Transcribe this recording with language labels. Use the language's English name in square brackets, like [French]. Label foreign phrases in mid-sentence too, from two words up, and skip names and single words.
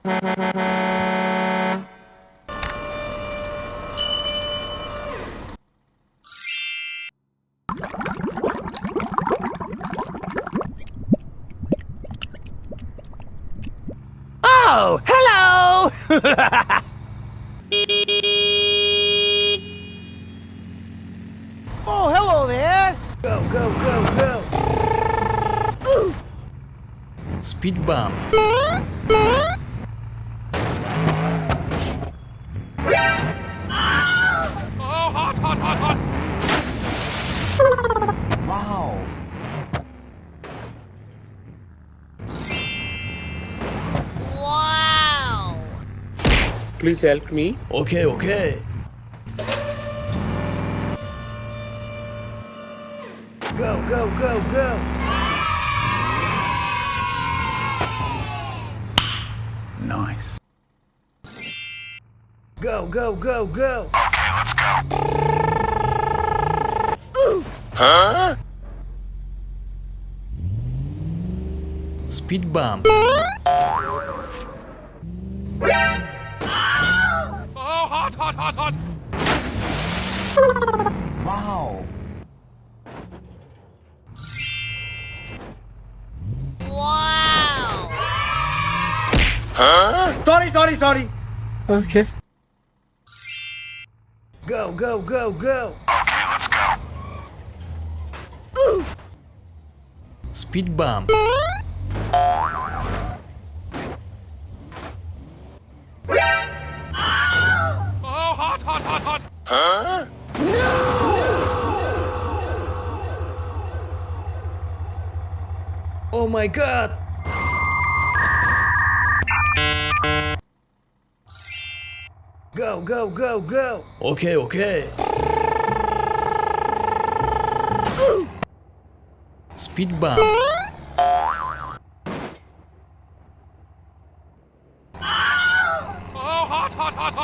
[English] Oh, hello! Oh, hello there! Go, go, go, go! Speed bump. Oh, hot, hot, hot, hot! Wow. Wow! Please help me. Okay, okay. Go, go, go, go! Nice. Go, go, go, go! Okay, let's go. Speed bump. Oh, hot, hot, hot, hot! Wow. Wow! Sorry. Okay. Go, go, go, go! Okay, let's go. Speed bump. Oh, hot, hot, hot, hot! Oh my god! Go, go, go, go! Okay, okay. Speed bump. Oh, hot, hot, hot, hot!